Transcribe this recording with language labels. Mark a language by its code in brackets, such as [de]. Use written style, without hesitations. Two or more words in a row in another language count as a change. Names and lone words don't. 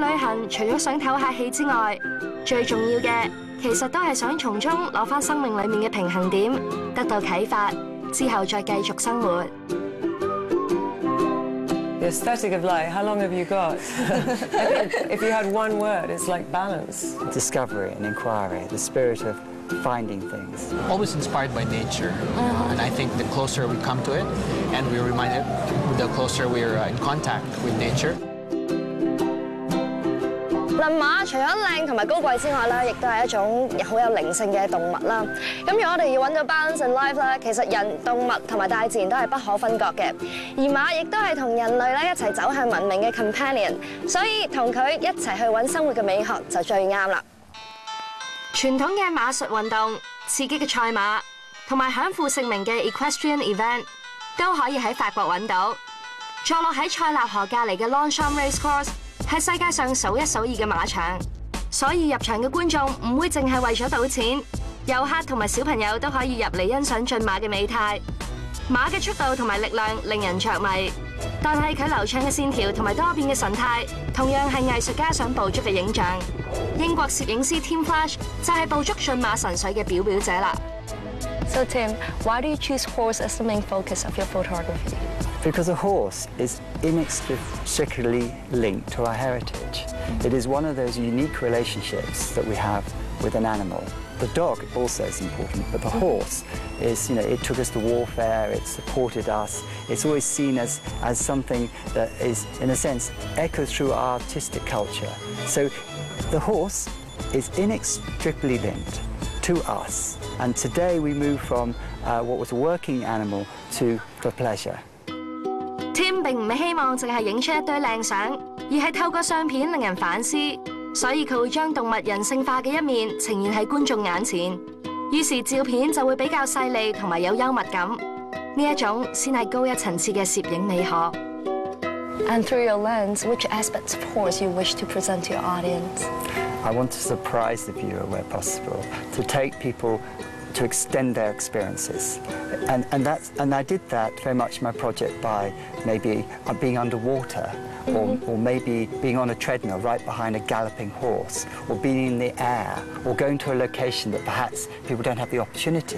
[yue] 份除咗想唞下氣之外，最重要嘅其實都係想從中攞返生命裡面嘅平衡點，得到啟發，之後再繼續生活。 [en] The aesthetic of life, how long have you got? I think if you had one word, it's like balance. Discovery and inquiry, the spirit of finding things. Always inspired by nature, and I think the closer we come to it, and we're reminded, the closer we're in contact with nature. [yue] 馬除咗靚同埋高貴之外咧，亦都係一種好有靈性嘅動物啦。咁如果我哋要揾到 [en] balance in life [yue] 咧，其實人、動物同埋大自然都係不可分割嘅。而馬亦都係同人類咧一齊走向文明嘅 companion， 所以同佢一齊去揾生活嘅美學就最啱啦。傳統嘅馬術運動、刺激嘅賽馬同埋享負盛名嘅 [en] equestrian event [yue] 都可以喺法國揾到。坐落喺塞納河隔離嘅 Longchamp Racecourse 係世界上數一數二嘅馬場，所以入場嘅觀眾唔會淨係為咗賭錢，遊客同埋小朋友都可以入嚟欣賞駿馬嘅美態。馬嘅速度同埋力量令人着迷，但係佢流暢嘅線條同埋多變嘅神態，同樣係藝術家想捕捉嘅影像。英國攝影師 Flach 就係捕捉駿馬神髓嘅表者啦。 [en] So Tim, why do you choose horse as the main focus of your photography? Because a horse is inextricably linked to our heritage. It is one of those unique relationships that we have with an animal. The dog also is important, but the horse is, it took us to warfare, it supported us. It's always seen as something that is, in a sense, echoes through our artistic culture. So the horse is inextricably linked to us. And today we move from what was a working animal to for pleasure. [yue] Tim 並唔係希望淨係影出一堆靚相，而係透過相片令人反思，所以佢會將動物人性化嘅一面呈現喺觀眾眼前。於是照片就會比較細膩同埋有幽默感，呢一種先係高一層次嘅攝影美學。 [en] And through your lens, which aspects of horse you wish to present to your audience? I want to surprise the viewer where possible, to take people to extend their experiences. And I did that very much in my project by maybe being underwater, or maybe being on a treadmill right behind a galloping horse, or being in the air, or going to a location that perhaps people don't have the opportunity.